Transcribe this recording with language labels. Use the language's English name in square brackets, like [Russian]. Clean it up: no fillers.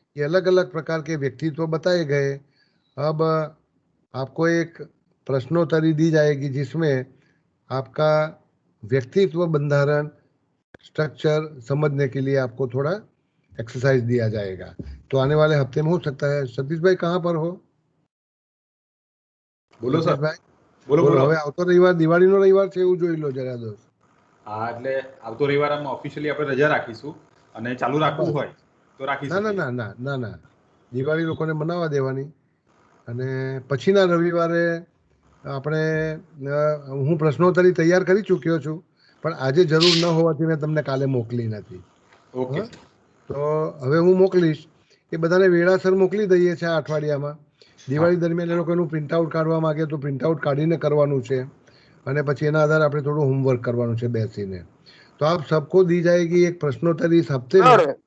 [Hindi] ये अलग अलग प्रकार के व्यक्तित्व बताए गए. अब आपको एक प्रश्नोत्तरी दी जाएगी जिसमें आपका व्यक्तित्व बंधारण स्ट्रक्चर समझने के लिए आपको थोड़ा एक्सरसाइज दिया जाएगा. तो आने वाले हफ्ते में हो सकता है. सतीश भाई कहाँ पर हो? [Gujarati] બોલો સતીશ સર. ભાઈ બોલો બોલો. બોલો. હવે આવતો રવિવાર દિવાળીનો રવિવાર છે, એવું જોઈ લો જરા દોસ્ત. હા, એટલે આવતો રવિવાર આમ ઓફિશિયલી આપણે રજા રાખીશું અને ચાલુ રાખવું હોય તો રાખી ના ના શકીએ. ના ના ના ના, દિવાળી લોકોને મનાવવા દેવાની, અને પછીના રવિવારે આપણે હું પ્રશ્નોત્તરી તૈયાર કરી ચૂક્યો છું, પણ આજે જરૂર ન હોવાથી મેં તમને કાલે મોકલી નથી. ઓકે તો હવે હું મોકલીશ. એ બધાને વેળાસર મોકલી દઈએ છીએ આ અઠવાડિયામાં. દિવાળી દરમિયાન એ લોકોનું પ્રિન્ટઆઉટ કાઢવા માંગે તો પ્રિન્ટઆઉટ કાઢીને કરવાનું છે, અને પછી એના આધારે આપણે થોડું હોમવર્ક કરવાનું છે બેસીને. [Hindi] तो आप सबको दी जाएगी एक प्रश्नोत्तरी इस हफ्ते में.